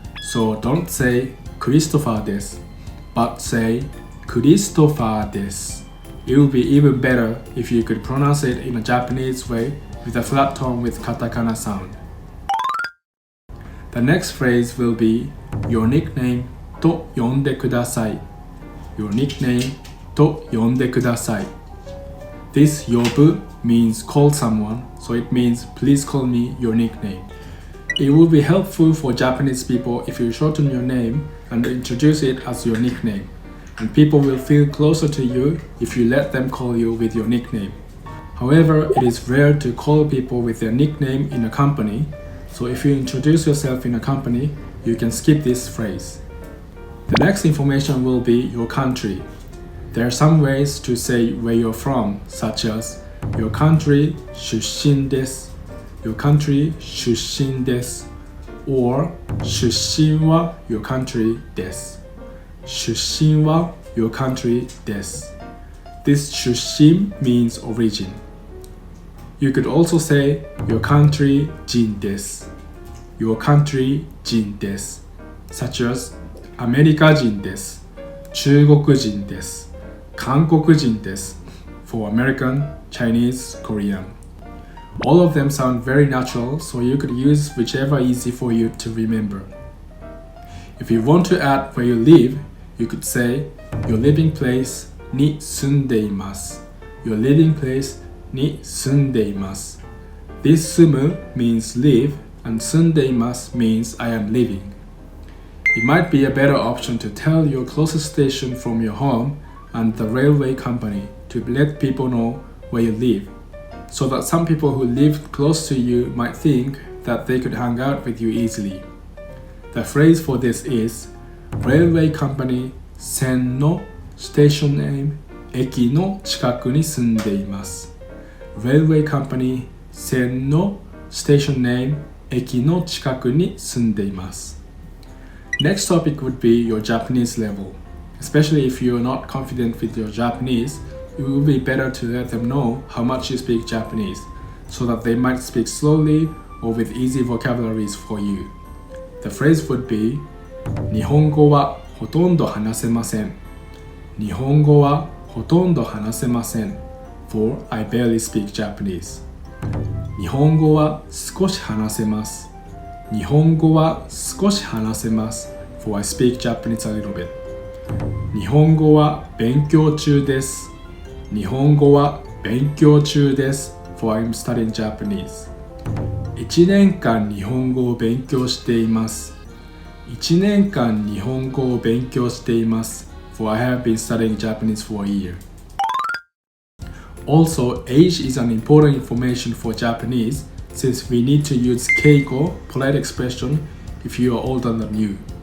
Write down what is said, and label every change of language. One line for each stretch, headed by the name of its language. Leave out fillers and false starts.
English: So don't say Christopher です, but say Christopher です. It would be even better if you could pronounce it in a Japanese way with a flat tone with katakana sound. The next phrase will be your nickname
Japanese: と呼んでください.
English: Your nickname
Japanese: と呼んでください.
English: This 呼ぶ means call someone, so it means please call me your nickname. It would be helpful for Japanese people if you shorten your name and introduce it as your nickname, and people will feel closer to you if you let them call you with your nickname. However, it is rare to call people with their nickname in a company, so if you introduce yourself in a company, you can skip this phrase. The next information will be your country. There are some ways to say where you're from, such as your country
Japanese: 出身です,
English: your country 出身です, or
Japanese: 出身は
English: your country です.
Japanese: 出身は
English: your country
Japanese: です.
English: This 出身 means origin. You could also say your country
Japanese: 人です.
English: Your country 人です, such as
Japanese: アメリカ人です. 中国人です. 韓国人です
English: for American, Chinese, Korean. All of them sound very natural, so you could use whichever easy for you to remember. If you want to add where you live, you could say your living place
Japanese: に住んでいます.
English: Your living place
Japanese: に住んでいます.
English: This 住む means live, and 住んでいます means I am living. It might be a better option to tell your closest station from your home and the railway company to let people know where you live, so that some people who live close to you might think that they could hang out with you easily. The phrase for this is railway company 線の station name
Japanese: 駅の近くに住んでいます.
English: Railway company
Japanese: 線の
English: station name
Japanese: 駅の近くに住んでいます.
English: Next topic would be your Japanese level. Especially if you are not confident with your Japanese, it will be better to let them know how much you speak Japanese, so that they might speak slowly or with easy vocabularies for you. The phrase would be
Japanese: 日本語はほとんど話せません. 日本語はほとんど話せません
English: for I barely speak Japanese.
Japanese: 日本語は少し話せます. 日本語は少し話せます
English: for I speak Japanese a little bit.
Japanese: 日本語は勉強中です. 日本語は勉強中です
English: for I'm studying Japanese.
Japanese: 1年間日本語を勉強しています. 1年間日本語を勉強しています
English: for I have been studying Japanese for a year. Also, age is an important information for Japanese since we need to use keiko, polite expression, if you are older than you.